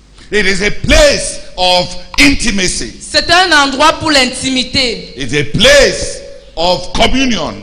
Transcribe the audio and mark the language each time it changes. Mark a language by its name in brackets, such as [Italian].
[English] It is a place of intimacy. [French] C'est un endroit pour l'intimité. [English] It's a place of communion.